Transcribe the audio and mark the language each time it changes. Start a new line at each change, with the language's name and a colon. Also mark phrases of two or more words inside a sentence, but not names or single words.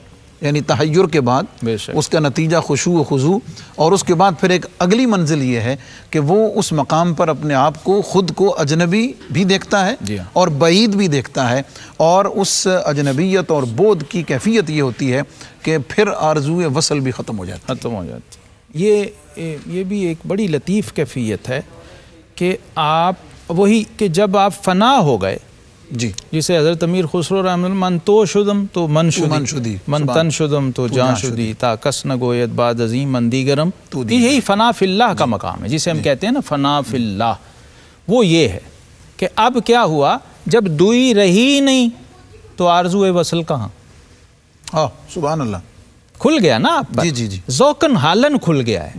Urdu: یعنی تحیر کے بعد اس کا نتیجہ خشوع و خضوع, اور اس کے بعد پھر ایک اگلی منزل یہ ہے کہ وہ اس مقام پر اپنے آپ کو خود کو اجنبی بھی دیکھتا ہے اور بعید بھی دیکھتا ہے, اور اس اجنبیت اور بعد کی کیفیت یہ ہوتی ہے کہ پھر آرزوئے وصل بھی ختم ہو جاتی. یہ بھی ایک بڑی لطیف کیفیت ہے کہ آپ وہی کہ جب آپ فنا ہو گئے, جی, جسے حضرت امیر خسرو
Arabic: رحمۃ اللہ,
Persian: من تو شدم تو من شدی, من تن شدم تو جان شدی, تا کس نہ گوید بعد عظیم من دیگرم.
Urdu: یہی
Arabic: فنا فی اللہ
Urdu: کا مقام ہے جسے ہم کہتے ہیں نا
Arabic: فنا فی اللہ.
Urdu: وہ یہ ہے کہ اب کیا ہوا, جب دوئی رہی نہیں تو آرزوئے وصل کہاں.
Arabic: سبحان اللہ.
Urdu: کھل گیا نا آپ پر, جی
Arabic: ذوقن حالن
Urdu: کھل گیا ہے.